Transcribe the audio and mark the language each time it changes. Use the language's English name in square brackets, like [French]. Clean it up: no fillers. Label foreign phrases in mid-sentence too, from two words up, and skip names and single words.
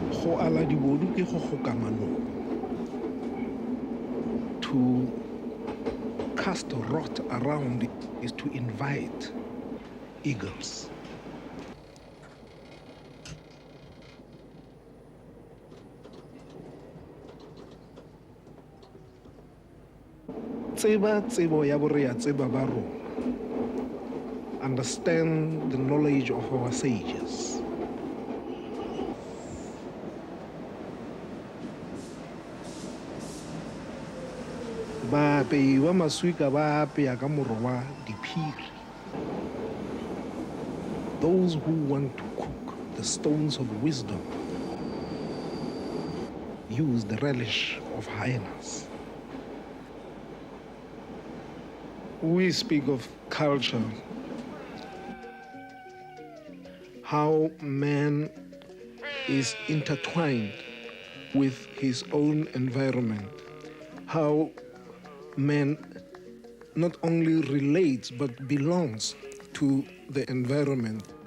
[Tswana] Go ala dibodu ke go goka manong. [English] To cast rot around is to invite eagles. [Tswana] Tsebo ya bore ya tseba ba rona. [English] Understand the knowledge of our sages. [Tswana] Baapei wa maswika ba apeya ka moro wa diphiri. [English] Those who want to cook the stones of wisdom use the relish of hyenas. We speak of culture, how man is intertwined with his own environment, how man not only relates but belongs to the environment.